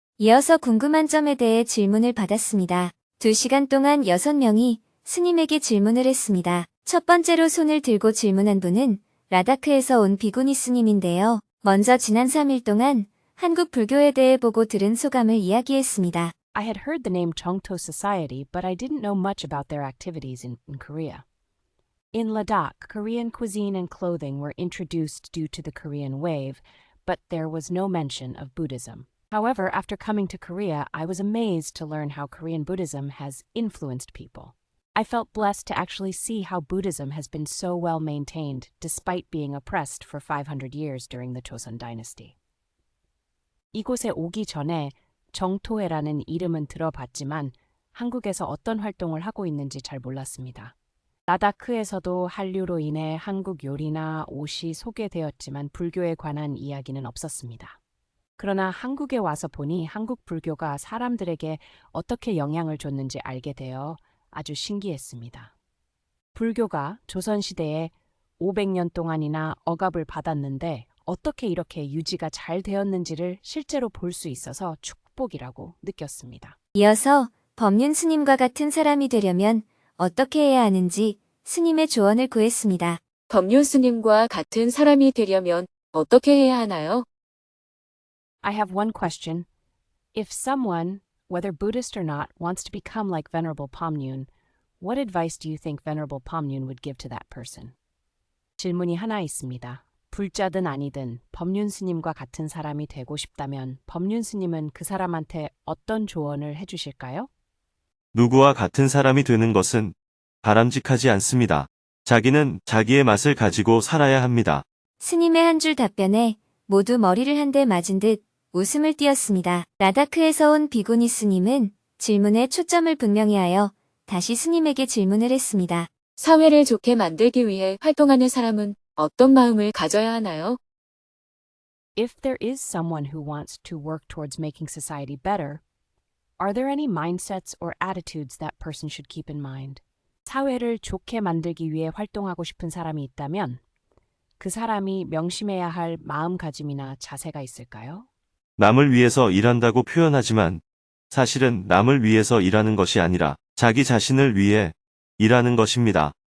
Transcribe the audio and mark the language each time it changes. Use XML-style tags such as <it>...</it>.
<ko>이어서 궁금한 점에 대해 질문을 받았습니다. 2시간 동안 6명이 스님에게 질문을 했습니다. 첫 번째로 손을 들고 질문한 분은 라다크에서 온 비구니 스님인데요. 먼저 지난 3일 동안 한국 불교에 대해 보고 들은 소감을 이야기했습니다.</ko> <en>I had heard the name Chongto Society, but I didn't know much about their activities in Korea. In Ladakh, Korean cuisine and clothing were introduced due to the Korean wave, but there was no mention of Buddhism. However, after coming to Korea, I was amazed to learn how Korean Buddhism has influenced people. I felt blessed to actually see how Buddhism has been so well maintained despite being oppressed for 500 years during the Joseon dynasty.</en> <ko>이곳에 오기 전에 정토회라는 이름은 들어봤지만 한국에서 어떤 활동을 하고 있는지 잘 몰랐습니다. 라다크에서도 한류로 인해 한국 요리나 옷이 소개되었지만 불교에 관한 이야기는 없었습니다. 그러나 한국에 와서 보니 한국 불교가 사람들에게 어떻게 영향을 줬는지 알게 되어 아주 신기했습니다. 불교가 조선시대에 500년 동안이나 억압을 받았는데 어떻게 이렇게 유지가 잘 되었는지를 실제로 볼 수 있어서 축복이라고 느꼈습니다. 이어서 법륜 스님과 같은 사람이 되려면 어떻게 해야 하는지 스님의 조언을 구했습니다. 법륜 스님과 같은 사람이 되려면 어떻게 해야 하나요?</ko> <en>I have one question. If someone, whether Buddhist or not, wants to become like Venerable Pomyun, what advice do you think Venerable Pomyun would give to that person?</en> <ko>질문이 하나 있습니다. 불자든 아니든 법륜 스님과 같은 사람이 되고 싶다면 법륜 스님은 그 사람한테 어떤 조언을 해주실까요? 누구와 같은 사람이 되는 것은 바람직하지 않습니다. 자기는 자기의 맛을 가지고 살아야 합니다. 스님의 한 줄 답변에 모두 머리를 한 대 맞은 듯 웃음을 띄었습니다. 라다크에서 온 비구니 스님은 질문에 초점을 분명히 하여 다시 스님에게 질문을 했습니다. 사회를 좋게 만들기 위해 활동하는 사람은 어떤 마음을 가져야 하나요?</ko> <en>If there is someone who wants to work towards making society better, are there any mindsets or attitudes that person should keep in mind?</en> <ko>사회를 좋게 만들기 위해 활동하고 싶은 사람이 있다면 그 사람이 명심해야 할 마음가짐이나 자세가 있을까요? 남을 위해서 일한다고 표현하지만 사실은 남을 위해서 일하는 것이 아니라 자기 자신을 위해 일하는 것입니다.</ko>